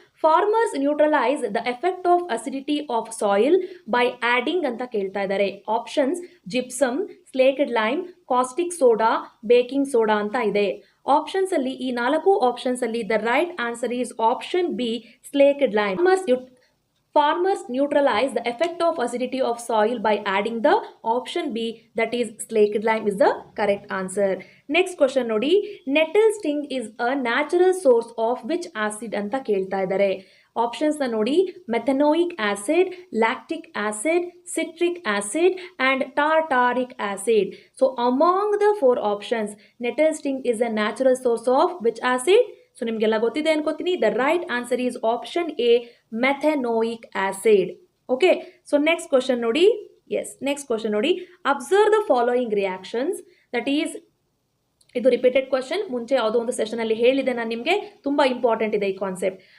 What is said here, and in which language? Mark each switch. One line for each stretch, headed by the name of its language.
English: farmers neutralize the effect of acidity of soil by adding
Kannada: ಅಂತ ಕೇಳ್ತಾ ಇದ್ದಾರೆ.
English: Options gypsum, slaked lime, caustic soda, baking soda ಅಂತ ಇದೆ. Options ಅಲ್ಲಿ ಈ 4 ಆಪ್ಷನ್ಸ್ ಅಲ್ಲಿ the right answer is option B, slaked lime. Farmers neutralize the effect of acidity of soil by adding the option B, that is slaked lime is the correct answer. Next question ನೋಡಿ, nettle sting is a natural source of which acid
Kannada: ಅಂತ ಕೇಳ್ತಾ ಇದ್ದಾರೆ.
English: Options ನೋಡಿ, methanoic acid, lactic acid, citric acid and tartaric acid. So among the 4 options, nettle sting is a natural source of which acid?
Kannada: So ನಿಮಗೆಲ್ಲ ಗೊತ್ತಿದೆ ಅನ್ಕೋತೀನಿ.
English: The right answer is option A, methanoic acid. Okay, so next question ನೋಡಿ. Next question ನೋಡಿ, observe the following reactions.
Kannada: That is, ಇದು repeated question, ಮುಂಚೆ ಯಾವುದೋ ಒಂದು session ಅಲ್ಲಿ ಹೇಳಿದೆ ನಾನು ನಿಮಗೆ, ತುಂಬಾ ಇಂಪಾರ್ಟೆಂಟ್ ಇದೆ ಈ ಕಾನ್ಸೆಪ್ಟ್.